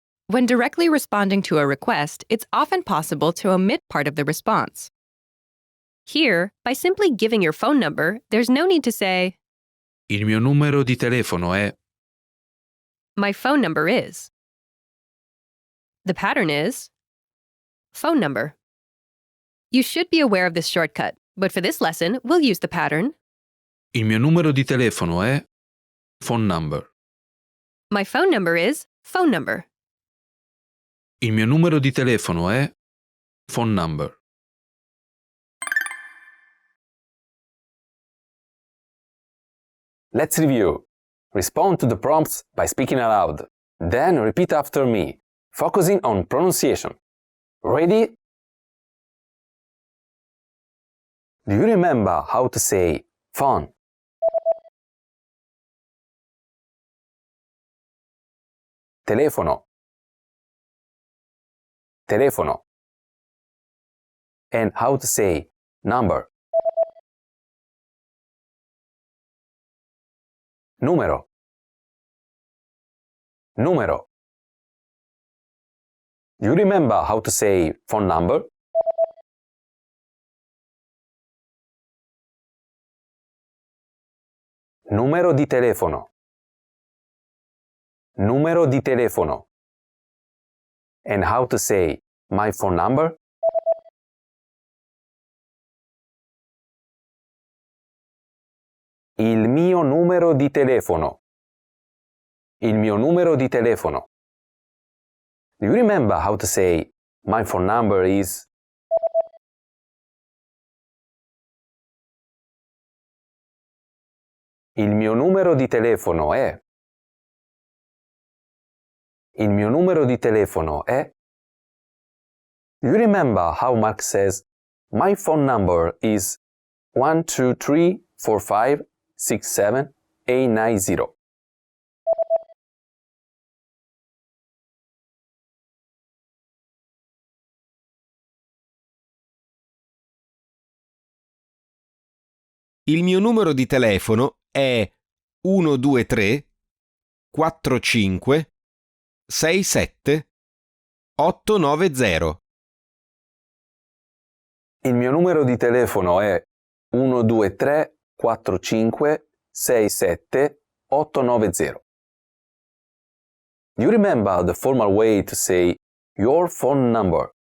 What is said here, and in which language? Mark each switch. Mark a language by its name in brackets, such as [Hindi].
[English] When directly responding to a request, it's often possible to omit part of the response. Here, by simply giving your phone number, there's no need to say, [Italian] Il mio numero di telefono è [English] my phone number is. The pattern is phone number. You should be aware of this shortcut, but for this lesson, we'll use the pattern [Italian] Il mio numero di telefono è [English] phone number. my phone number is phone number. [Italian] Il mio numero di telefono è [English] phone number. Let's review. Respond to the prompts by speaking aloud. Then repeat after me, focusing on pronunciation. Ready? Do you remember how to say phone? [Italian] telefono, telefono. [English] And how to say number, [Italian] numero, numero. [English] Do you remember how to say phone number? [Italian] Numero di telefono, numero di telefono. [English] And how to say my phone number? [Italian] Il mio numero di telefono, il mio numero di telefono. [English] Do you remember how to say my phone number is? [Italian] Il mio numero di telefono è. Il mio numero di telefono è. [English] Do you remember how Mark says my phone number is 12345678990? [Italian] Il mio numero di telefono è 123 45 67 890. Il mio numero di telefono è 123 45 67 890. [English] Do you remember the formal way to say your phone number?